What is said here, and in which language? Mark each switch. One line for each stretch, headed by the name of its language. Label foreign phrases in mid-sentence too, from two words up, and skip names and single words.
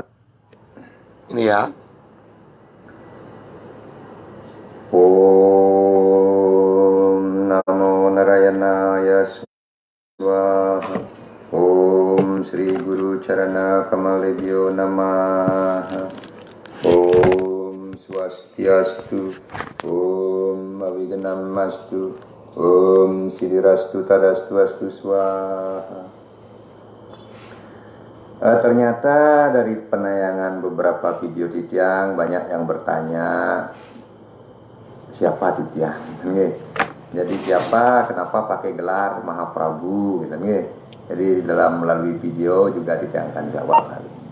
Indonesian: Ini ya.
Sanskrit: Om Namo Narayana Swaha. Om Sri Guru Charana Kamalebhyo Namaha. Om Swastiastu. Om Aviganamastu. Om Siddhirastu Tadastu Astu Swaha.
Indonesian: Ternyata dari penayangan beberapa video Titiang banyak yang bertanya siapa Titiang gitu, jadi siapa, kenapa pakai gelar Mahaprabhu gitu, jadi dalam melalui video juga Titiang akan jawab hal ini.